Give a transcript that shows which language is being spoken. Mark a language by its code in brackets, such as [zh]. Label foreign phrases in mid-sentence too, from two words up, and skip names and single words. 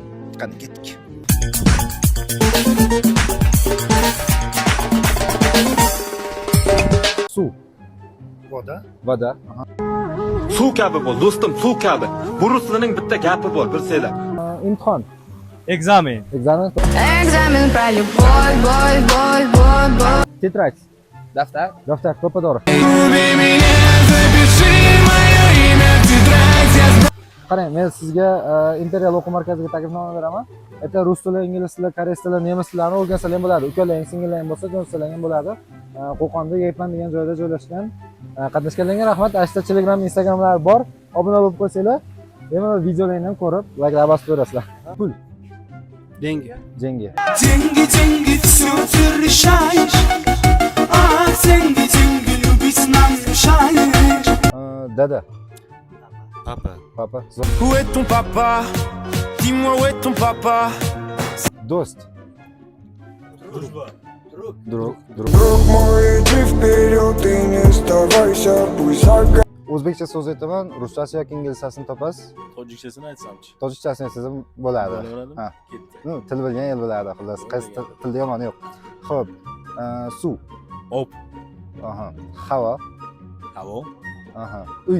[uz] Qani ketdik. Suv. Voda. Suv kabi bo'l, do'stim, suv kabi. Bu ruslarning bitta gapi bor, bilsanglar. Imtihon. [ru] Экзамен. Ekzamen. Экзамен про любовь. [uz] Tетrak. Daftar. Daftar, to'ppa-to'g'ri. Qarang, men sizga Imperial o'quv markaziga taklifnoma beraman. Erta rus tili, ingliz tili, koreys tili, nemis tillarini o'rgansalar ham bo'ladi. Ukalaring, singillaring bo'lsa, jo'natsalar ham bo'ladi. Qo'qonda Yaypan degan joyda joylashgan. Qatnashganlarga rahmat. Ashta Telegram, Instagramlar bor. Obuna bo'lib qo'ysanglar, bemalol videolarni ham ko'rib, layklar bosib ko'rasizlar. Pul. [ru] Деньги. Деньги. Деньги, все ты решаешь. А деньги, любить нам мешаешь. [uz] Dada. [fr] Papa. Papa. Où est ton papa? Dis-moi où est ton papa? [uz] Do'st. [ru] Друг. Друг мой, иди вперед и не сдавайся, пусть загорит. [uz] O'zbekcha so'z aytaman, ruschasi yoki inglizchasini topasiz. Tojikchasini aytsamchi. Tojikchasini aytsangiz ham bo'ladi. Bo'laveradimi? Ha. Ketdi. Ну, til bilgan el biladi, xullas. Qaysi tilda yomoni yo'q. Xo'p, suv. Op. Aha. Havo. Havo. Aha. Uy.